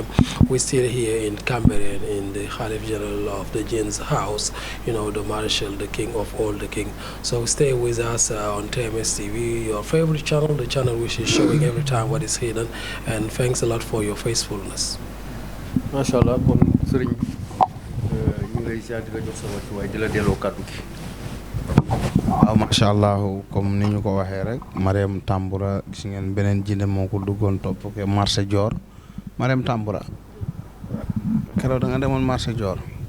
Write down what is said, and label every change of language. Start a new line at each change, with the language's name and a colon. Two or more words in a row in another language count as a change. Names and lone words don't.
English: We're still here in Cameroon in the Khalif General of the Jinns house, the Marshal, the King of all the King. So stay with us on TMS TV, your favorite channel, the channel which is showing every time what is hidden. And thanks a lot for your faithfulness. Mashallah,
Wolof: kon sëriñ ñu lay ziar di la jox sa wàccuwaay di la delloo kàddu gi. waaw
Arabic: ما شاء الله
Wolof: comme ni ñu ko waxee rek Mariam Tamboura gis ngeen beneen jinne moo ko duggoon topp ke marché Dior Mariam Tamboura keroog da nga demoon marché Dior.